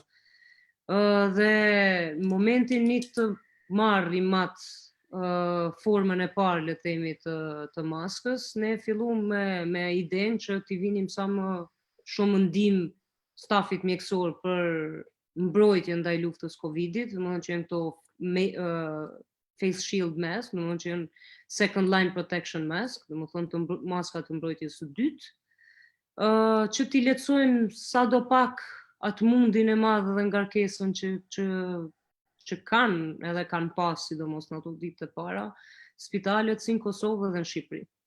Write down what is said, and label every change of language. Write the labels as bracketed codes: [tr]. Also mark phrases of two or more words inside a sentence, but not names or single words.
[sq] Dhe në momentin të marrë IMAT formën e parë, le të themi, të maskës, ne filluam me idenë që t'i vinim sa më shumë ndihmë stafit mjekësor për mbrojtje ndaj luftës Covidit, domethënë që janë këto [en] face shield mask, domethënë që janë second line protection mask, [sq] domethënë maska të mbrojtjes së dytë, që t'i lehtësojnë sadopak atë mundin e madh dhe ngarkesën që kanë pas, sidomos në ato ditë të para, spitalet si në Kosovë dhe në Shqipëri.